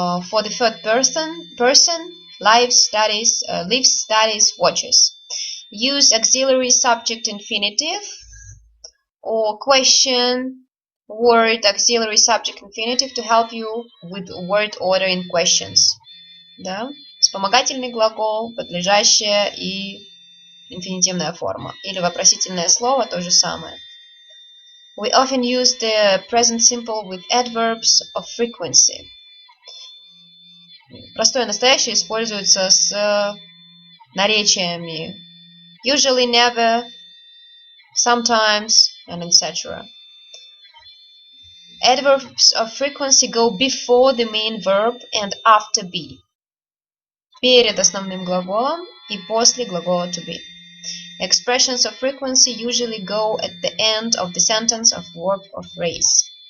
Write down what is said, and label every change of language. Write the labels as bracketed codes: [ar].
[en] For the third person, lives, studies, watches. Use auxiliary subject infinitive or question word auxiliary subject infinitive to help you with word order in questions. [ru] Да? Вспомогательный глагол, подлежащее и инфинитивная форма. Или вопросительное слово, то же самое. [en] We often use the present simple with adverbs of frequency. [ru] Простое настоящее используется с наречиями usually, never, sometimes, and etc. [en] Adverbs of frequency go before the main verb and after be. [ru] Перед основным глаголом и после глагола to be. [en] Expressions of frequency usually go at the end of the sentence of verb or phrase.